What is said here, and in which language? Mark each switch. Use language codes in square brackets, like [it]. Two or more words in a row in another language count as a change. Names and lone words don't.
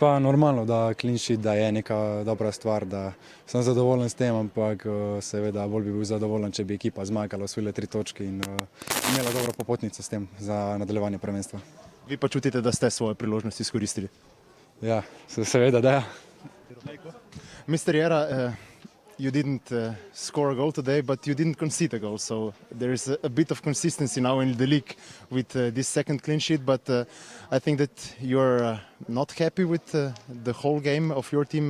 [sl] Pa normalno, da [en] clean sheet, [sl] da je neka dobra stvar, da sem zadovoljen s tem, ampak seveda bolj bi bil zadovoljen, če bi ekipa zmagala, osvojila 3 točke in imela dobro popotnico s tem za nadaljevanje prvenstva. Vi pa čutite, da ste svojo priložnost izkoristili? Ja, seveda, da ja. [en] Mr. Jera, you didn't score a goal today, but you didn't concede a goal. So there is a bit of consistency now in the league with this second clean sheet. But I think that you're not happy with the whole game of your team.